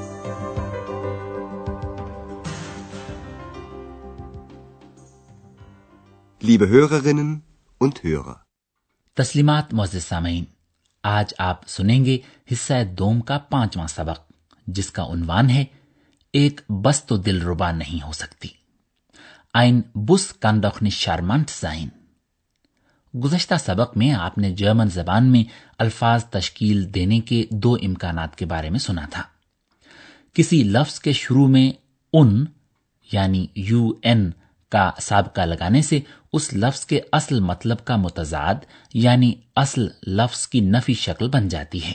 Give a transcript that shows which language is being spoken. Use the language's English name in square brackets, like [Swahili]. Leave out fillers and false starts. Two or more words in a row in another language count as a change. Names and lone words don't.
[German] Liebe Hörerinnen und Hörer, [Urdu] تسلیمات معزز سامعین، آج آپ سنیں گے حصہ دوم کا 5واں سبق، جس کا عنوان ہے ایک بس تو دلربا نہیں ہو سکتی. [German] Ein Bus kann doch nicht charmant sein। [Urdu] گزشتہ سبق میں آپ نے جرمن زبان میں الفاظ تشکیل دینے کے 2 امکانات کے بارے میں سنا تھا. کسی لفظ کے شروع میں ان یعنی UN کا سابقہ لگانے سے اس لفظ کے اصل مطلب کا متضاد یعنی اصل لفظ کی نفی شکل بن جاتی ہے.